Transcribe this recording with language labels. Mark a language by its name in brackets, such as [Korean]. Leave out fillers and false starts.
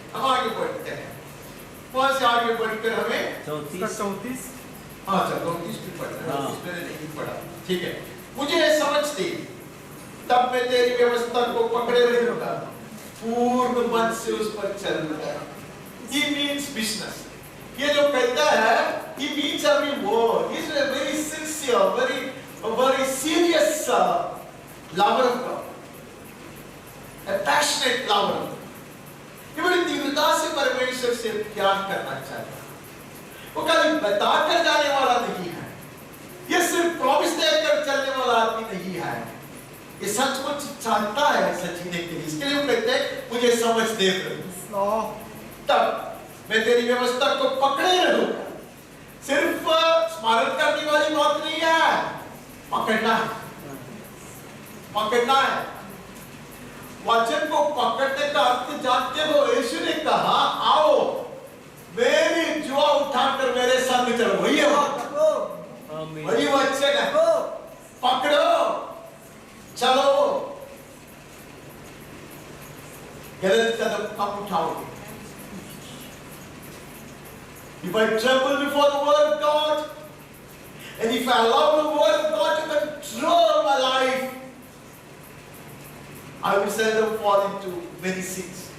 [Hindi] हम आगे बढ़ते हैं, वहां से आगे बढ़कर हमें 34 हाँ 34 भी पढ़ना है, मैंने नहीं पढ़ा, ठीक है। मुझे समझ थी तब मैं तेरी व्यवस्था को पकड़े रहूंगा, पूर्ण मन से उस पर चलूंगा। [English] He means business. [Hindi] ये जो कहता है, [English] he means every word. He is a very sincere, very serious lover of God, a passionate lover. [Hindi] ये बड़ी तीव्रता से परमेश्वर से प्यार करना चाहता है। वो कभी बताकर जाने वाला नहीं है, ये सिर्फ प्रॉमिस देकर चलने वाला आदमी नहीं है, ये सचमुच चाहता है ऐसा जीने के लिए। इसके लिए कहते हैं मुझे समझ दे प्रभु, तब मैं तेरी व्यवस्था को पकड़े रहूंगा। सिर्फ स्मरण करने वाली बात नहीं है, पकड़ना है, पकड़ना है। वचन को पकड़ने का अर्थ जानते हो? यीशु ने कहा आओ मेरी जुआ उठाकर मेरे संग चलो, वही है, वही वचन है, पकड़ो चलो, गलत कदम कम उठाओगे। [English] If I tremble before the word of God, and if I allow the word of God to control my life, I will seldom fall into many sins.